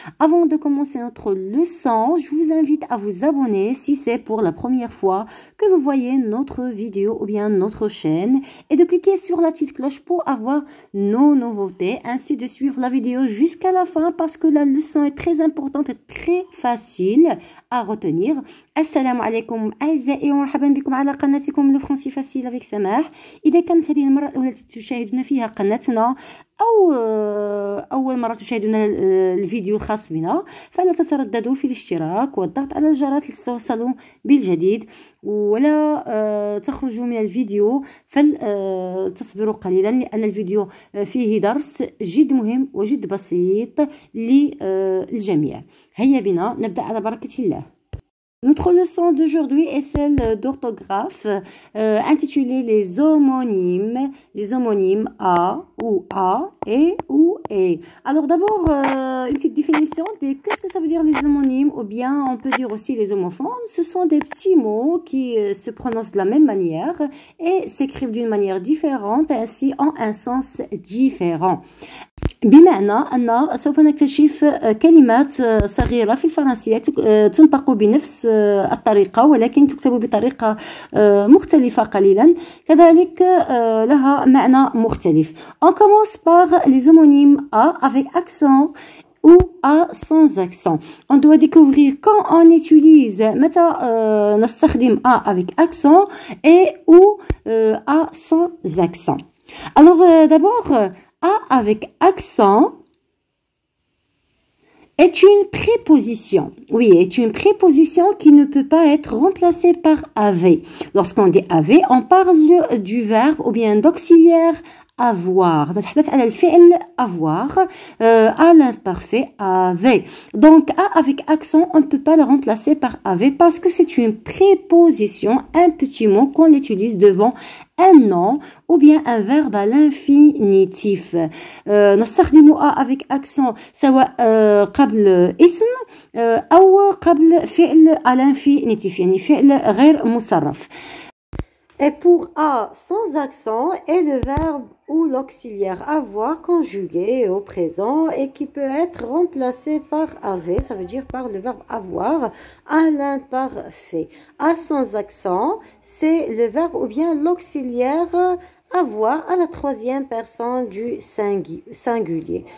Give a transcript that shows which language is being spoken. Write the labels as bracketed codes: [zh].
[fr] Avant de commencer notre leçon, je vous invite à vous abonner si c'est pour la première fois que vous voyez notre vidéo ou bien notre chaîne et de cliquer sur la petite cloche pour avoir nos nouveautés, ainsi de suivre la vidéo jusqu'à la fin parce que la leçon est très importante et très facile à retenir. [ar] Assalamu alaikum أعزائي ومرحبا بكم على قناتكم لو فرونسي فاسيل افيك سماح. إذا كانت هذه المرة الأولى تشاهدون فيها قناتنا أو أول مرة تشاهدون الفيديو الخاص بنا، فلا تترددوا في الاشتراك والضغط على الجرس لتوصلوا بالجديد، ولا تخرجوا من الفيديو فلتصبروا قليلا لأن الفيديو فيه درس جد مهم وجد بسيط للجميع. هيا بنا نبدأ على بركة الله. [fr] Notre leçon d'aujourd'hui est celle d'orthographe intitulée les homonymes a ou a, et ou et. Alors d'abord, une petite définition de qu'est-ce que ça veut dire les homonymes, ou bien on peut dire aussi les homophones. Ce sont des petits mots qui se prononcent de la même manière et s'écrivent d'une manière différente, ainsi en un sens différent. [ar] بمعنى أن سوف نكتشف كلمات صغيرة في الفرنسية تنطق بنفس الطريقة ولكن تكتب بطريقة مختلفة قليلا، كذلك لها معنى مختلف. [fr] On commence par les homonymes A avec accent ou A sans accent. On doit découvrir quand on utilise [ar] متى نستخدم [fr] A avec accent et ou A sans accent. Alors d'abord, A avec accent est une préposition. Oui, est une préposition qui ne peut pas être remplacée par avait. Lorsqu'on dit avait, on parle du verbe ou bien d'auxiliaire avoir. [ar] نتحدث على الفعل [fr] avoir à l'imparfait avait. Donc A avec accent, on ne peut pas le remplacer par avait parce que c'est une préposition, un petit mot qu'on utilise devant un nom ou bien un verbe à l'infinitif. [ar] نستخدم A avec accent سواء قبل اسم أو قبل فعل [fr] à l'infinitif، [ar] يعني فعل غير مصرف. [fr] Et pour A sans accent est le verbe ou l'auxiliaire avoir conjugué au présent et qui peut être remplacé par avait, ça veut dire par le verbe avoir à l'imparfait. A sans accent, c'est le verbe ou bien l'auxiliaire avoir à la troisième personne du singulier.